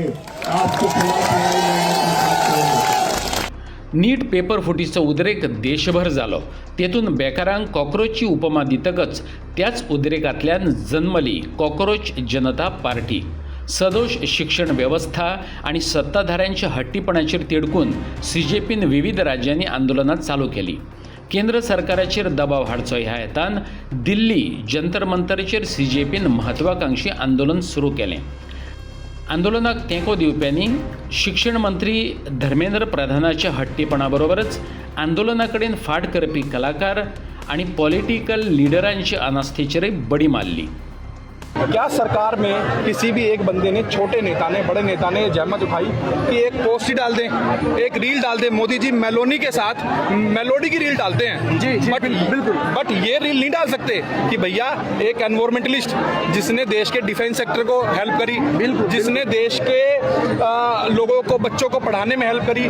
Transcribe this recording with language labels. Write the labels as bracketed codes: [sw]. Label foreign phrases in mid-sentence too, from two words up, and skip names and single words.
[hi] आपके खिलाफ लड़ाई लड़ने का बात करेंगे. [kok] नीट पेपर फुटीचो उद्रेक देशभर जालो. तेतून बेकारांक कॉक्रोचची उपमा दितकच त्याच उद्रेकांतल्यान जन्मली कॉक्रोच जनता पार्टी. सदोष शिक्षण व्यवस्था आणि सत्ताधाऱ्यांच्या हट्टीपणाचेर तिडकून सीजेपीन विविध राज्यांनी आंदोलनां चालू केली. केंद्र सरकाराचेर दबाव हाडचो ह्या हेतान दिल्ली जंतर मंतरचेर सीजेपीन म्हत्वाकांक्षी आंदोलन सुरू केलें. आंदोलनाक तेंको दिवप्यांनी शिक्षण मंत्री धर्मेंद्र प्रधानाच्या हट्टीपणाबरोबरच आंदोलना कडेन फाट करपी कलाकार आणि [en] political leaders [kok] अनास्थेचेरय बडी मारली. [hi] क्या सरकार में किसी भी एक बंदे ने, छोटे नेता ने, बड़े नेता ने जहमत उठाई कि एक पोस्ट ही डाल दें, एक रील डाल दें, मोदी जी मेलोनी के साथ मेलोडी की रील डालते हैं जी बिल्कुल, बट ये रील नहीं डाल सकते कि भैया एक एनवायरमेंटलिस्ट जिसने देश के [en] defense sector [hi] को हेल्प करी, बिल्कुल, जिसने देश के लोगों को, बच्चों को पढ़ाने में हेल्प करी.